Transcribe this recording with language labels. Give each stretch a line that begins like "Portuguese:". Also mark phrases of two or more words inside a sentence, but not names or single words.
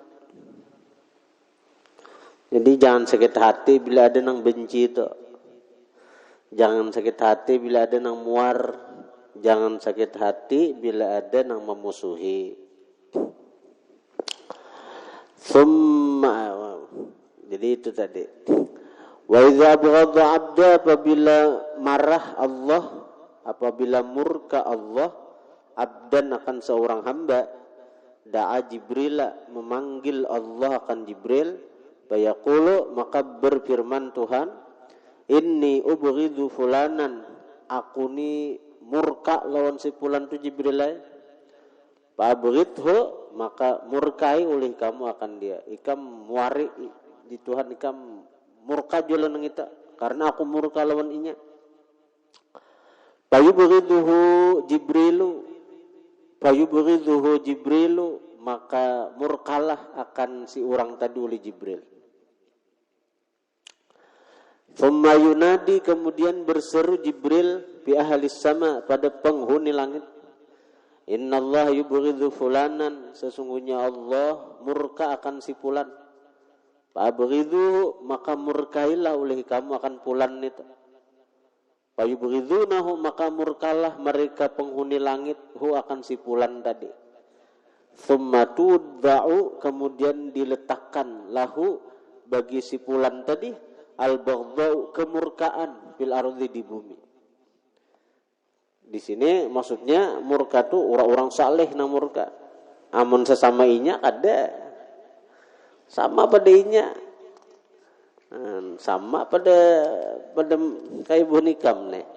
Banjar: Jadi jangan sakit hati bila ada nang benci itu. Jangan sakit hati bila ada nang muar.
Indonesian: Jangan sakit hati bila ada yang memusuhi. Jadi itu tadi.
Arabic: وإذا أبغض عبدا,
Indonesian: apabila marah Allah, apabila murka Allah, abdan akan seorang hamba,
Arabic: دعا جبريل,
Indonesian: memanggil Allah akan Jibril, fayaqulu, maka berfirman Tuhan,
Arabic: إني أبغض فلانا,
Banjar: aku ni murka lawan si fulan tu Jibril lai.
Indonesian: Fabghidhu, maka murkai oleh kamu akan dia.
Banjar: Ikam muari di Tuhan, ikam murka jolo nang ita karena aku murka lawan inya.
Arabic: فيبغض جبريل,
Indonesian: maka murkalah akan si orang tadi oleh Jibril.
Arabic: ثم ينادي,
Indonesian: kemudian berseru Jibril
Arabic: بأهل السماء,
Indonesian: pada penghuni langit,
Arabic: إن الله يبغض فلانا,
Indonesian: sesungguhnya Allah murka akan si fulan. Fabghidhu, maka murkailah oleh kamu akan fulan itu. Fayubghidhunahu, maka murkalah mereka penghuni langit hu akan si fulan tadi.
Arabic: ثم توضع,
Indonesian: kemudian diletakkan lahu bagi si fulan tadi al-baghdau, kemurkaan
Arabic: في الأرض,
Indonesian: di bumi. Di sini maksudnya murka tuh orang-orang saleh nang murka.
Banjar: Amun sesama inya ada sama padainya. Sama pada kayak bonikam nih.